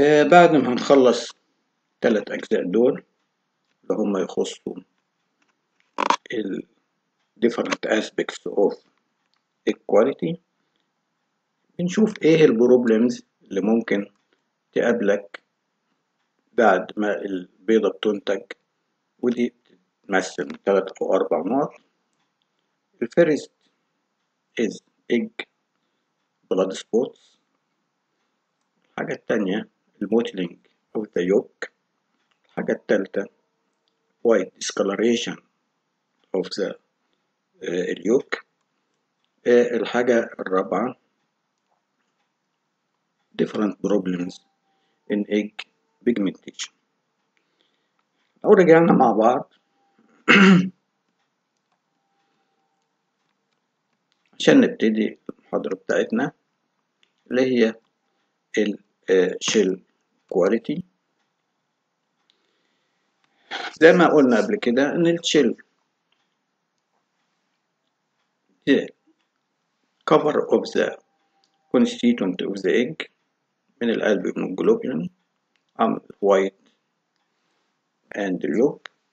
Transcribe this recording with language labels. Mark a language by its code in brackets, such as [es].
[ar] بعد ما هنخلص 3 أجزاء دول اللي هم يخصوا ال [en] different aspects of egg quality، [ar] بنشوف ايه البروبلمز اللي ممكن تقابلك بعد ما البيضة بتنتج، ودي تمثل 3 أو 4 نقط. [en] الفيرست is egg blood spots. [ar] الحاجة التانية [en] الموتلينج of the yolk. [ar] الحاجة التالتة [en] white discoloration of the اليوك. [ar] الحاجة الرابعة [en] different problems in egg pigmentation. [ar] لو رجعنا مع بعض عشان نبتدي المحاضرة بتاعتنا اللي هي الشيل كواليتي. زي ما قلنا قبل كده ان [en] الشيل cover of the constituent of the egg من الألبومين globulin white and yolk